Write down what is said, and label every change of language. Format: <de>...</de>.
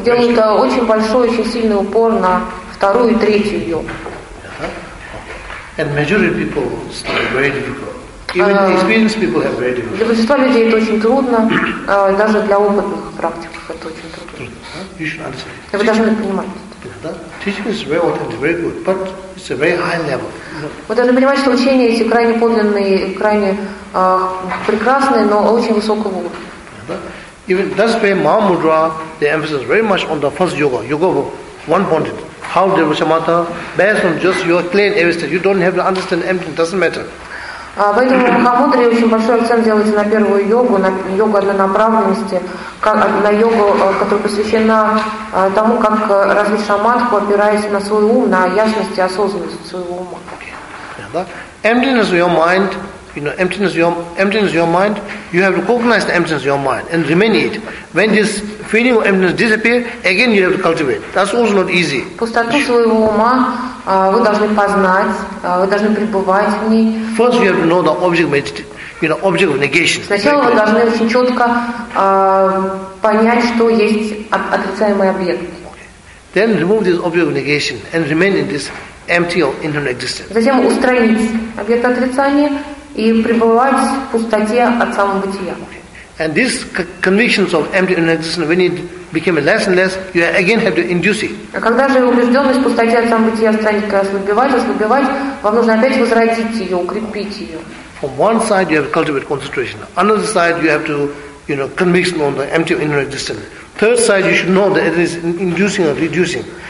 <ru>Делают очень большой, очень сильный упор на вторую и третью йогу.</ru> <en>And majority people study very difficult. Even experienced people have very difficult.</en> <ru>Для большинства людей это очень трудно, даже для опытных практиков это очень трудно.</ru> <en>You should understand.</en> <ru>Вы должны понимать.</ru> <en>Teaching is very often very good, but it's a very high level.</en> <ru>Вы должны понимать, что учения эти крайне подлинные, крайне прекрасные, но очень высокого уровня.</ru> <en>Even that's why Mahamudra, they emphasize very much on the first yoga, yoga book, one pointed. How there was samatha, based on just your plain avesta. You don't have to understand anything, doesn't matter.</en> <ru>Поэтому Махамудре очень большой акцент делается на первую йогу, на йогу для направленности, на йогу, которая посвящена тому, как развить шаматху, опираясь на свой ум, на ясность и осознанность своего ума.</ru> <en>Emptiness of your mind, you know, emptiness of your mind, you have to recognize the emptiness of your mind and remain it. When this feeling of emptiness disappears, again you have to cultivate. That's also not easy.</en> <ru>Пустоту своего ума вы должны познать, вы должны пребывать в ней.</ru> <en>First you have to know the object of, you know, object of negation.</en> <ru>Сначала вы должны очень четко понять, что есть отрицаемый объект.</ru> <en>Then remove this object of negation and remain in this empty or internal existence.</en> <ru>Затем устранить объект отрицания и пребывать в пустоте от самого бытия.</ru> <en>And these convictions of empty internal existence, when it became less and less, you again have to induce it.</en> <ru>А когда же убежденность в пустоте от самого бытия станет ослабевать, вам нужно опять возродить ее, укрепить ее.</ru> <en>From one side you have to cultivate concentration. Another side you have to, you know, conviction on the empty internal existence. Third side you should know that it is inducing or reducing.</en>